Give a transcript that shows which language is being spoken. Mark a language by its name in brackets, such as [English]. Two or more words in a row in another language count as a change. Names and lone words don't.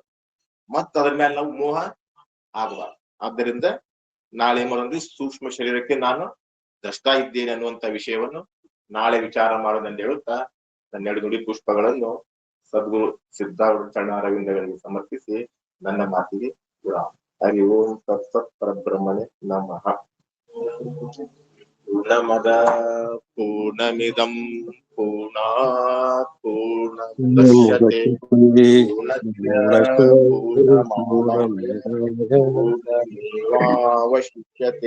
[Kannada] ಮತ್ತ ಅದ್ರ ಮೇಲೆ ನಾವು ಮೋಹ ಆಗಬಾರ್ದು. ಆದ್ದರಿಂದ ನಾಳೆ ಏನ್ ಮಾಡೋದ್ರಿ, ಸೂಕ್ಷ್ಮ ಶರೀರಕ್ಕೆ ನಾನು ದ್ರಷ್ಟ ಇದ್ದೇನೆ ಅನ್ನುವಂತ ವಿಷಯವನ್ನು ನಾಳೆ ವಿಚಾರ ಮಾಡೋದಂತ ಹೇಳುತ್ತಾ ನನ್ನ 2 ನುಡಿ ಪುಷ್ಪಗಳನ್ನು ಸದ್ಗುರು ಸಿದ್ಧಾರೂಢ ಚರಣಾರವಿಂದಗಳಿಗೆ ಸಮರ್ಪಿಸಿ ನನ್ನ ಮಾತಿಗೆ ವಿರಾಮ. [Sanskrit] ಹರಿ ಓಂ ತತ್ಸತ್ ಪರಬ್ರಹ್ಮಣೇ ನಮಃ. ಪೂರ್ಣಮದ ಪೂರ್ಣಮಿದಂ ಪೂರ್ಣಾತ್ ಪೂರ್ಣಮುದಚ್ಯತೆ ಪೂರ್ಣಸ್ಯ ಪೂರ್ಣಮಾದಾಯ ಪೂರ್ಣಮೇವಾವಶಿಷ್ಯತೆ.